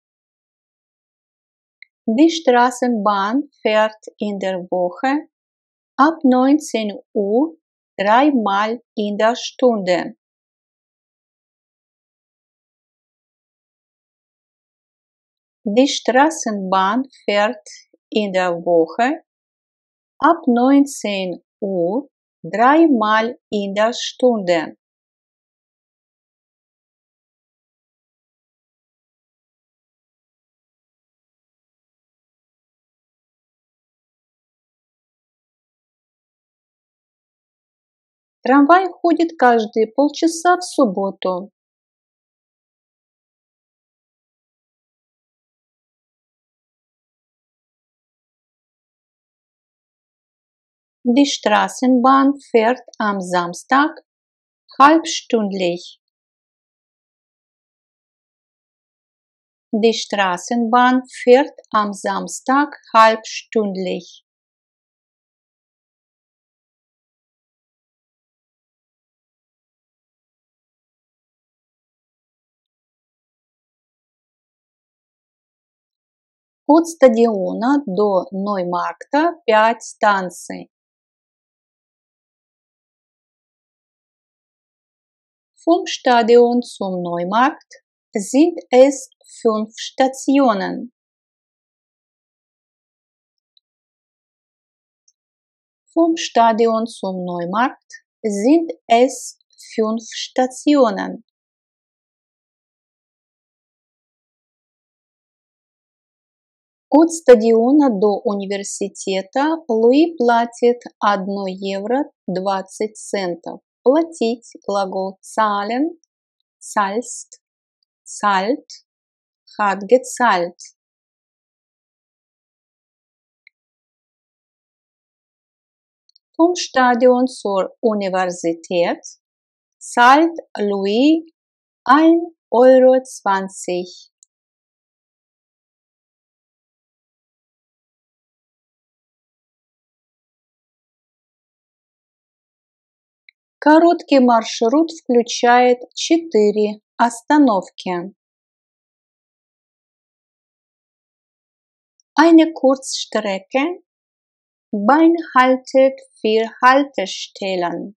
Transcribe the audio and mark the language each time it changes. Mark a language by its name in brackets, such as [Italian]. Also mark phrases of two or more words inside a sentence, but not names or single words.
[German] Die Straßenbahn fährt in der Woche Ab 19 Uhr dreimal in der Stunde. Die Straßenbahn fährt in der Woche ab 19 Uhr dreimal in der Stunde. [Russian] Трамвай ходит каждые полчаса в субботу. [German] Die Straßenbahn fährt am Samstag halbstündlich. Die Straßenbahn fährt am Samstag halbstündlich. [Russian] От стадиона до Ноймаркта 5 станций. [German] Vom Stadion zum Neumarkt sind es 5 Stationen. Vom Stadion zum Neumarkt sind es 5 Stationen. [Russian] От стадиона до университета Луи платит 1 евро 20 центов. Платить глагол [German] zahlen, zahlst, zahlt, hat gezahlt. Vom Stadion zur Universität zahlt Louis 1,20 Euro. [Russian] Короткий маршрут включает 4 остановки. [German] Eine Kurzstrecke beinhaltet 4 Haltestellen.